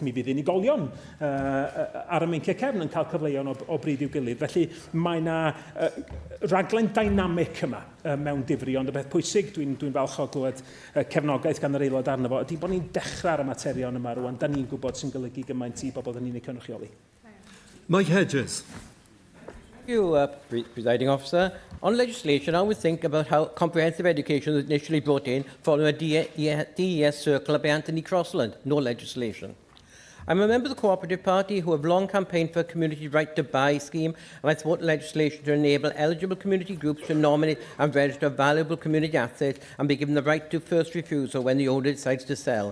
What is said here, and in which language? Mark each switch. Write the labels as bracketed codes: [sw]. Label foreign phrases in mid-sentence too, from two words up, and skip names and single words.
[cy] Mi fydd unigolion ar y meinciau cefn yn cael cyfleoedd o bryd i'w gilydd. Felly mae yna raglen dynamic yma mewn difri, ond y beth pwysig dwi'n falch o glywed cefnogaeth gan yr aelod arno fo ydy bod ni'n dechrau ar y materion yma rwan. Da ni'n gwybod sy'n golygu gymaint i bobl yn unig cynrychioli. [en] Mike Hedges. Thank you, Presiding Officer. On legislation, I would think about how comprehensive education was initially brought in following a DES circular by Anthony Crossland. No legislation. I'm a member of the Cooperative Party who have long campaigned for a community right to buy scheme, and I support legislation to enable eligible community groups to nominate and register valuable community assets and be given the right to first refusal when the owner decides to sell.